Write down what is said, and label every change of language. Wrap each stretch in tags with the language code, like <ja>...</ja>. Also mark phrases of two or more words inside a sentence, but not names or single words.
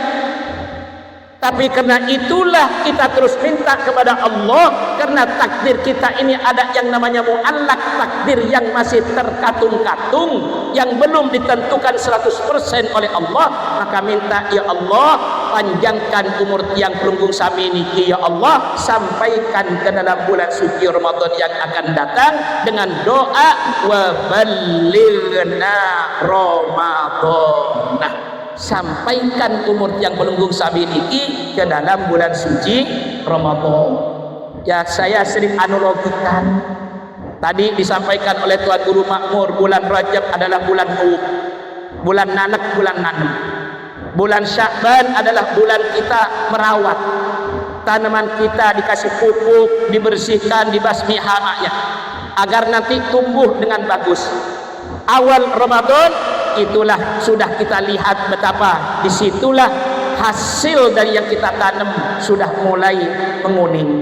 <id>Tapi karena itulah kita terus minta kepada Allah, karena takdir kita ini ada yang namanya mu'allaq, takdir yang masih terkatung-katung, yang belum ditentukan 100% oleh Allah. Maka minta,</id> <ar>يا الله,</ar> <id>panjangkan umur yang</id> <sas>pelunggung sami niki,</sas> <ar>يا الله,</ar> <id>sampaikan ke dalam bulan suci Ramadan yang akan datang dengan doa</id> <ar>وبلغنا رمضان.</ar> <id>Nah, sampaikan umur yang</id> <sas>melunggung sami niki</sas> <id>ke dalam bulan suci Ramadan. Ya, saya sering analogikan. Tadi disampaikan oleh Tuan Guru Makmur, bulan Rajab adalah bulan Nuh, bulan nanek, bulan nanem. Bulan Sya'ban adalah bulan kita merawat tanaman kita, dikasih pupuk, dibersihkan, dibasmi hamanya, agar nanti tumbuh dengan bagus. Awal Ramadan itulah sudah kita lihat betapa disitulah hasil dari yang kita tanam sudah mulai menguning.</id>